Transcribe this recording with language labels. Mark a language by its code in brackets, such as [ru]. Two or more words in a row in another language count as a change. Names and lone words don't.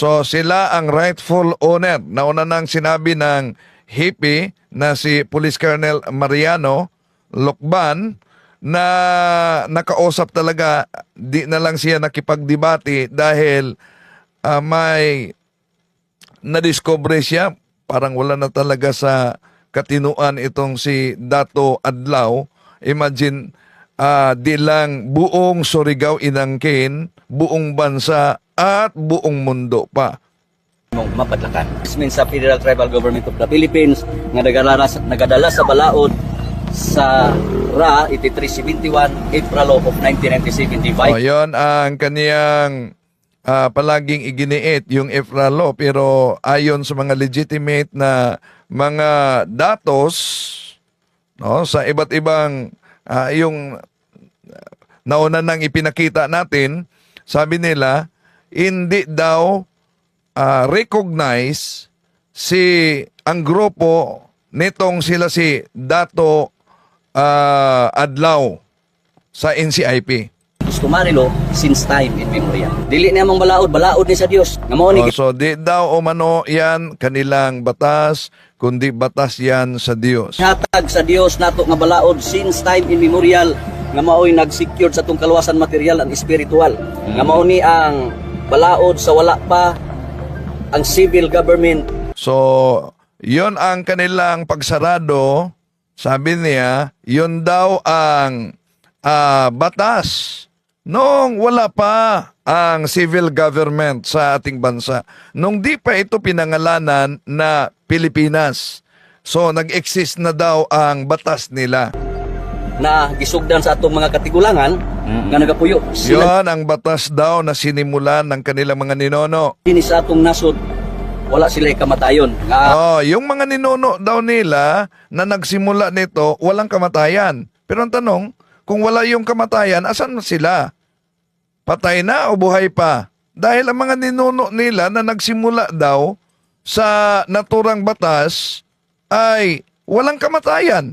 [tl] So sila ang [en] rightful owner. [tl] Nauna nang sinabi ng hippie na si Police Colonel Mariano Lokban na nakausap talaga, di na lang siya nakipagdebate dahil may nadiscover siya, parang wala na talaga sa katinuan itong si Dato Adlaw. Imagine, di lang buong Surigao inangkin, buong bansa at buong mundo pa. [ceb] mapadlakan. [en] This means [ceb] sa Federal Tribal Government of the Philippines nga nagadala sa balaod sa RA 8371 April of 1995. [tl] Yon ang kaniyang palaging iginiit, yung EFRA law, pero ayon sa mga legitimate na mga datos, no, sa iba't ibang yung nauna nang ipinakita natin, sabi nila hindi daw recognize ang grupo nitong sila si Dato Adlaw sa NCIP. [en] Customary since time immemorial. [ceb] Dili niya mong balaod ni sa Dios. Nga mao ni [tl] So di daw umano yan kanilang batas, kundi batas yan sa Dios. [ceb] hatag sa Dios nato nga balaod [en] since time immemorial, [ceb] nga mao'y nag-secure sa tong kaluwasan [en] material and spiritual. [ceb] Nga mao ni ang balaod sa wala pa ang civil government. [tl] So, yon ang kanilang pagsarado. Sabi niya, yon daw ang batas nung wala pa ang civil government sa ating bansa. Nung di pa ito pinangalanan na Pilipinas. So, nag-exist na daw ang batas nila. [ceb] Na gisugdan sa atong mga katigulangan nga nagapuyo sila [tl] Yon ang batas daw na sinimulan ng kanilang mga ninono. [ceb] dinhi sa atong nasod, wala sila kamatayon nga [tl] Yung mga ninuno daw nila na nagsimula nito, walang kamatayan. Pero ang tanong, kung wala yung kamatayan, asan na sila? Patay na o buhay pa? Dahil ang mga ninuno nila na nagsimula daw sa naturang batas ay walang kamatayan.